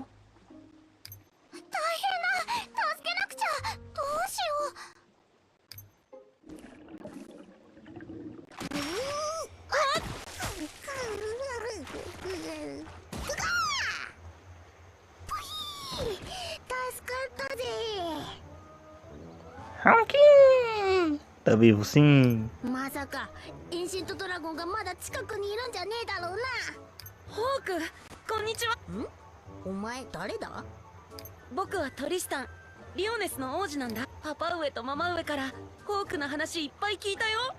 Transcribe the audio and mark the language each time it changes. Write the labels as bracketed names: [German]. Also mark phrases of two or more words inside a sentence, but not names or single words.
[Japanese] 大変だ、助けなくちゃ。どうしよう。助かったぜ。 [Portuguese] Hawk! Tá vivo sim. [Japanese] まさかエンシェントドラゴンがまだ近くにいるんじゃねえだろうな。ホーク、こんにちは。お前誰だ。僕はトリスタン、リオネスの王子なんだ。パパ上とママ上からホークの話いっぱい聞いたよ。